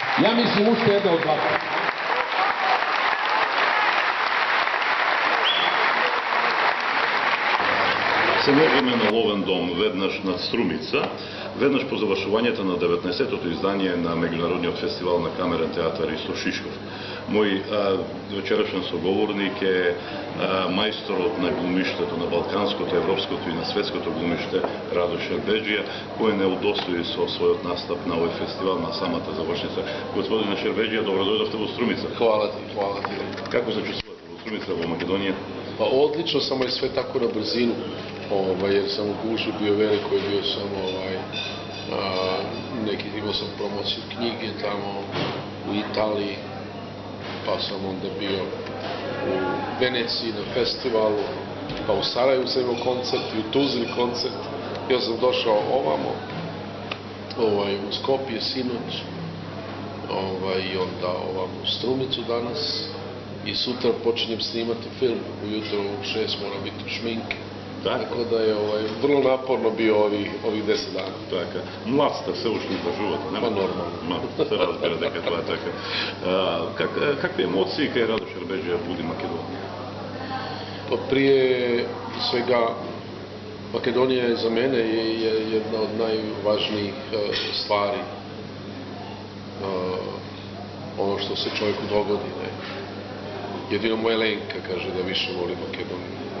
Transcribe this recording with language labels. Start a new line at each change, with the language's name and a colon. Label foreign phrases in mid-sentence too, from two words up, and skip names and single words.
Croatian: Ja mislim uštede od dva.
Macedonian: Семейно ловен дом веднаш над Струмица, веднаш по завршувањето на 19-тото издание на меѓународниот фестивал на камерен театар Исто Шишков. Мој вечерашен соговорник е мајсторот на глумиштето на балканското, европското и на светското глумиште Радош Шербеджија, кој не удостои со својот настап на овој фестивал на самата завршница. Господине Шербеджија, добро дојдовте во Струмица.
Croatian: Hvala ti.
Macedonian: Како се чувствувате во Струмица, во Македонија?
Croatian: Pa odlično, samo je sve tako na brzinu, jer sam u guži bio veliko i bio sam imao sam promociju knjige tamo u Italiji, pa sam onda bio u Veneciji na festivalu, pa u Sarajevu sam imao koncert i u Tuzli koncert. Ja sam došao ovamo, u Skopje sinoć, i onda ovamo u Strumicu danas. I sutra počinjem snimati film, ujutro u 6 moram biti u šminke. Tako da je vrlo naporno bio ovih 10 dana.
Macedonian: Така. Млад сте, се уште издržувате, нема? Па нормално. Се разбира дека тоа е така. Какви емоции кај Радош Шербеджија буди Македонија?
Croatian: Pa prije svega, Makedonija je za mene jedna od najvažnijih stvari. Ono što se čovjeku dogodi, ne? Jedino moja Lenka kaže da više voli Makedoniju.